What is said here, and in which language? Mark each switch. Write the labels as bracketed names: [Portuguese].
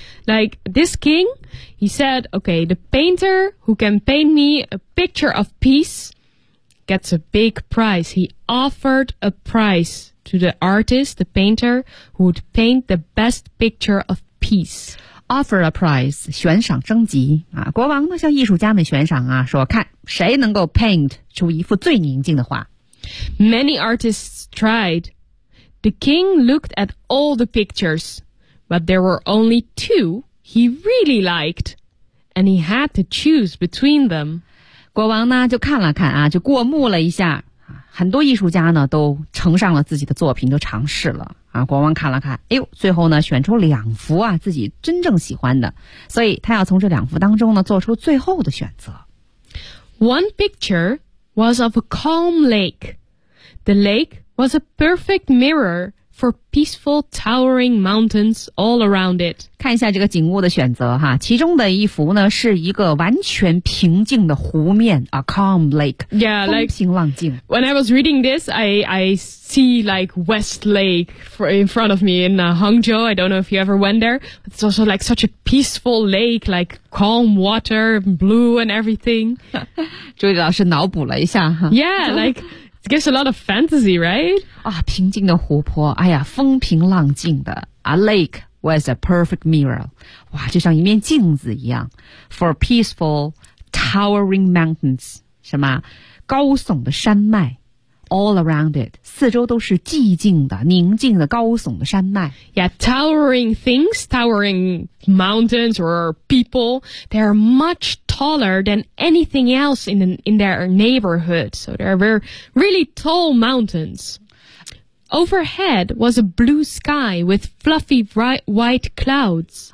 [English] Like, this king, he said, okay, the painter who can paint me a picture of peace gets a big prize. He offered a prize to the artist, the painter, who would paint the best picture of peace. Offer a prize, [Chinese] 悬赏征集啊！国王呢向艺术家们悬赏啊，说看谁能够 paint 出一幅最宁静的画。 [English] Many artists tried. The king looked at all the pictures, but there were only two he really liked, and he had to choose between them. [Chinese] 国王呢就看了看啊，就过目了一下。很多艺术家呢都呈上了自己的作品，都尝试了。啊，国王看了看，哎呦，最后呢选出两幅啊自己真正喜欢的，所以他要从这两幅当中呢做出最后的选择。 [English] One picture was of a calm lake. The lake was a perfect mirror for peaceful towering mountains all around it. [Chinese] 看一下这个景物的选择哈，其中的一幅呢是一个完全平静的湖面 ， [English] a calm lake. Yeah, like [Chinese] 风平浪静。 [English] When I was reading this, I see like West Lake for in front of me in Hangzhou. I don't know if you ever went there. It's also like such a peaceful lake, like calm water, blue and everything. [Chinese] 朱莉老师脑补了一下哈。 [English] Yeah, like. It gives a lot of fantasy, right? [Chinese] 啊，平静的湖泊，哎呀，风平浪静的。 [English] A lake was a perfect mirror. [Chinese] 哇，就像一面镜子一样。 [English] For peaceful, towering mountains. [Chinese] 什么？高耸的山脉。 [English] all around it. [Chinese] 四周都是寂静的、宁静的、高耸的山脉。 [English] Yeah, towering things, towering mountains or people, they are much taller than anything else in their neighborhood. So they are very, really tall mountains. Overhead was a blue sky with fluffy white clouds.